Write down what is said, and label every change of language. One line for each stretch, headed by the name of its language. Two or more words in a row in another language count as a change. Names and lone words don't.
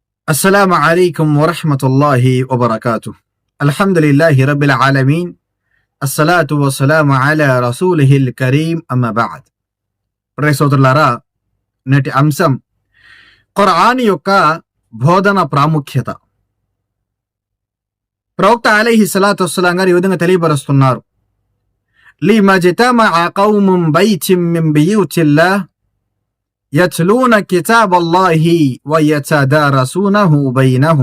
Arabic: السلام عليكم ورحمة الله وبركاته. الحمد لله رب العالمين. الصلاة والسلام على رسوله الكريم. أما بعد.
Telugu: ప్రియ సోదరులారా, నేటి అంశం ఖురాన్ యొక్క బోధన ప్రాముఖ్యత. ప్రవక్త
Arabic: عليه الصلاة والسلام
Telugu: గారు ఈ విధంగా తెలియపరుస్తున్నారు.
Arabic: ما اجتمع قوم بيت من بيوت الله يتلون كتاب الله ويتدارسونه بينهم.